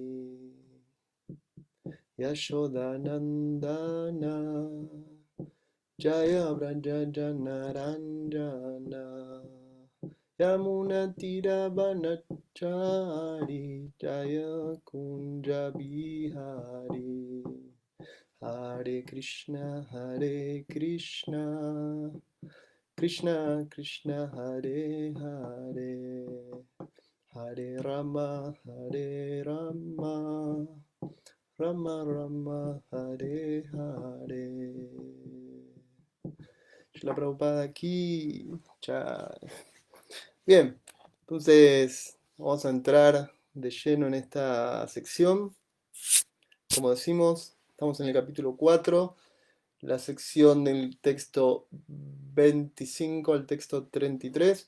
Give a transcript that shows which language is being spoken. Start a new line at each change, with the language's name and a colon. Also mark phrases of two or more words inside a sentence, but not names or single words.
Bangla: যশোদানন্দন জয় ব্রজজনরঞ্জন যমুনাতীর বনচারী জয় কুঞ্জ বিহারী হরে কৃষ্ণ
Sanskrit: कृष्ण कृष्ण हरे हरे हरे राम राम राम हरे हरे.
Spanish: La Prabhupada aquí. Bien, entonces vamos a entrar de lleno en esta sección. Como decimos, estamos en el capítulo 4, la sección del texto 25 al texto 33.